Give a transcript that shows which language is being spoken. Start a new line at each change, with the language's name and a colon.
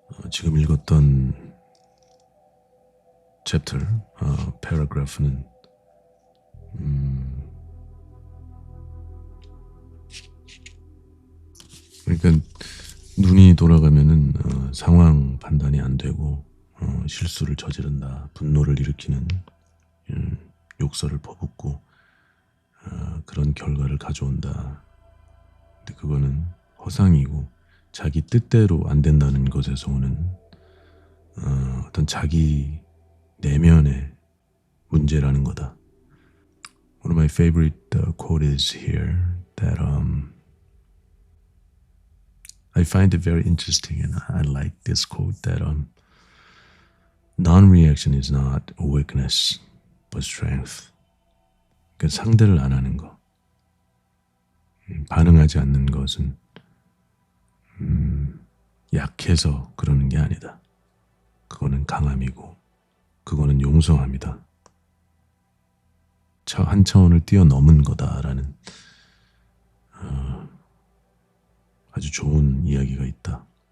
Korean: 지금 읽었던 챕터, paragraph는 그러니까 눈이 돌아가면은 상황 판단이 안 되고 실수를 저지른다, 분노를 일으키는 욕설을 퍼붓고 그런 결과를 가져온다. 근데 그거는 허상이고 자기 뜻대로 안 된다는 것에서 오는 어떤 자기 내면의 문제라는 거다.
English: One of my favorite quote is here that I find it very interesting and I like this quote that non-reaction is not a weakness but strength.
Korean: 그러니까 상대를 안 하는 거, 반응하지 않는 것은 약해서 그러는 게 아니다. 그거는 강함이고 그거는 용성합니다. 한 차원을 뛰어넘은 거다라는 아주 좋은 이야기가 있다.